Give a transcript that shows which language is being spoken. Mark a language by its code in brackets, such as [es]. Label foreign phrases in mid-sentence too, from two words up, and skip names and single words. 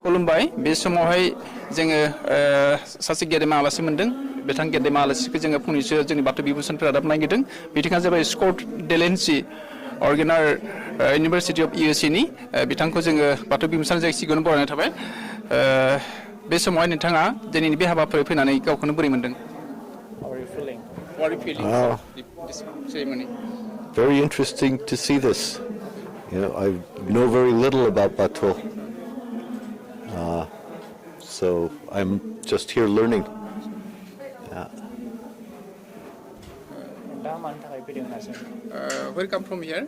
[brx] खुलुमबाय बे समावहाय जोङो सासे गेदेमा आलासि मोनदों बिथां गेदेमा आलासिखौ जोङो फंनैसो जोंनि बाथौ बिबुंसारनिफ्राय रादाब नागिरदों बिथाङा जाबाय स्कट डेलेन्सी अर्गेनार [en] University of USA [brx] नि बिथांखौ जोङो बाथौ बिबुंसार जाय सिगाङावनो बरायनाय थाबाय बे समावहाय नोंथाङा दिनैनि बे हाबाफारियाव फैनानै गावखौनो बोरै मोनदों? [en] How are you feeling of this ceremony? Very interesting to see this. You know, I know very little about Bato. So I'm just here learning. Where you come from here?